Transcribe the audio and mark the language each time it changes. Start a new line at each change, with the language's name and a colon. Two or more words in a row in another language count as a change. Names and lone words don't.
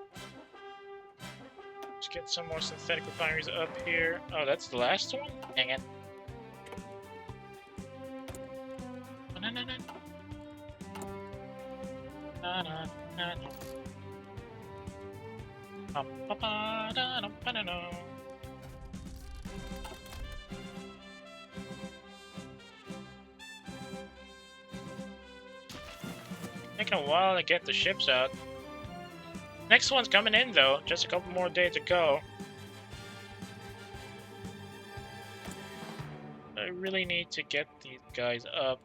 English: Let's get some more synthetic refineries up here. Oh, that's the last one? Dang it. Na na na. Na na na. Pa pa pa da da pa da da. Taking a while to get the ships out. Next one's coming in, though. Just a couple more days to go. I really need to get these guys up.